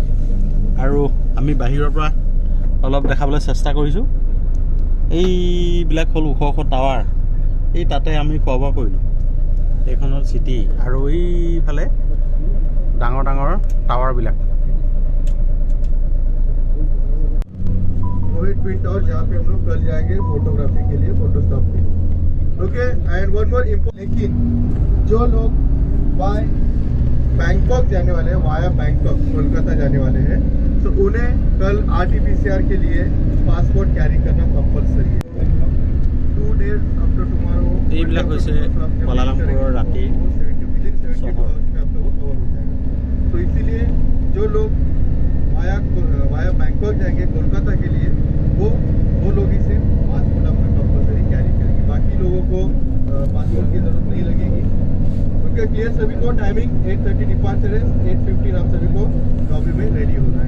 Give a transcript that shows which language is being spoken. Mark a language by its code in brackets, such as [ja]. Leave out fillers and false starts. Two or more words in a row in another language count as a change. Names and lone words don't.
[as] আৰু আমি বাহিৰৰ পৰা অলপ দেখাবলৈ চেষ্টা কৰিছোঁ। এইবিলাক হ'ল ওখ ওখ টাৱাৰ, এই তাতে আমি খোৱা বোৱা কৰিলোঁ। এইখন হ'ল চিটি, আৰু এইফালে ডাঙৰ ডাঙৰ টাৱাৰবিলাক। [hi] ट्विन टावर जहाँ पे हम लोग कल जाएंगे फोटोग्राफी के लिए, [en] photo stop [hi] के लिए। [en] okay, and one more important, [hi] लेकिन जो लोग बाय बैंकॉक जाने वाले हैं, वाया बैंकॉक कोलकाता जाने वाले हैं, तो उन्हें कल RT-PCR के लिए [en] passport carry [hi] करना कंपलसरी है। [en] 2 days after tomorrow [as] এইবিলাক হৈছে কুৱালালামপুৰৰ ৰাতি চহৰ। [hi] तो इसीलिए जो लोग वाया बैंकॉक जाएंगे कोलकाता के लिए, वो लोग ही सिर्फ पासपोर्ट अपना कंपलसरी कैरी करेंगे, बाकी लोगों को पासपोर्ट की जरूरत नहीं लगेगी। ओके, क्लियर सभी को? [en] timing 8:30 departure [hi] है, 8:15 आप सभी को लॉबी में रेडी हो